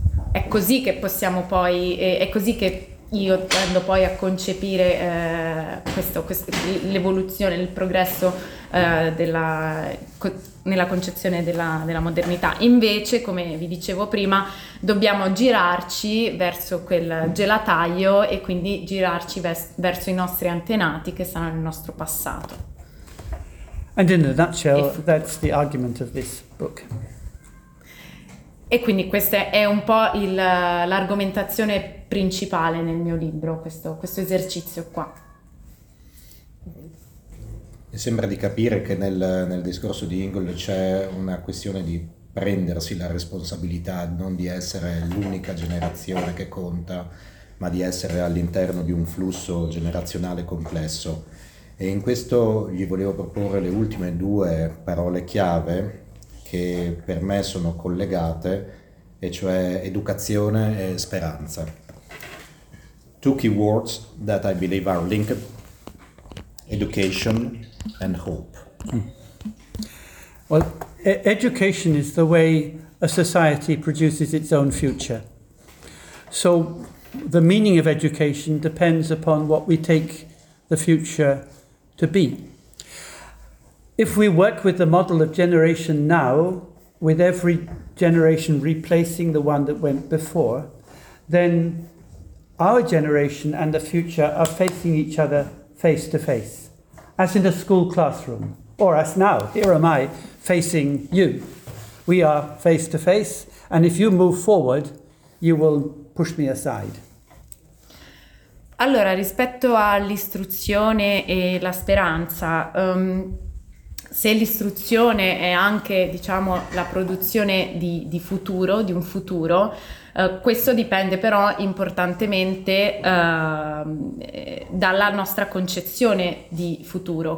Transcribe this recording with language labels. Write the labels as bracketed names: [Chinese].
[Italian] È così che possiamo poi, è così che io tendo poi a concepire questo l'evoluzione, il progresso nella concezione della modernità. Invece, come vi dicevo prima, dobbiamo girarci verso quel gelataio e quindi girarci verso i nostri antenati, che sono il nostro passato. [English] And in a nutshell, that's the argument of this book. [Italian] E quindi questa è un po' l'argomentazione principale nel mio libro, questo esercizio qua. E sembra di capire che nel discorso di Ingold c'è una questione di prendersi la responsabilità, non di essere l'unica generazione che conta, ma di essere all'interno di un flusso generazionale complesso. E in questo gli volevo proporre le ultime due parole chiave che per me sono collegate, e cioè educazione e speranza. [English] Two key words that I believe are linked: education and hope. Well, education is the way a society produces its own future. So the meaning of education depends upon what we take the future to be. If we work with the model of generation now, with every generation replacing the one that went before, then our generation and the future are facing each other face to face, as in a school classroom, or as now, here am I facing you. We are face to face, and if you move forward, you will push me aside. [Italian] Allora, rispetto all'istruzione e la speranza, se l'istruzione è anche, diciamo, la produzione di futuro, di un futuro, questo dipende però importantemente dalla nostra concezione di futuro.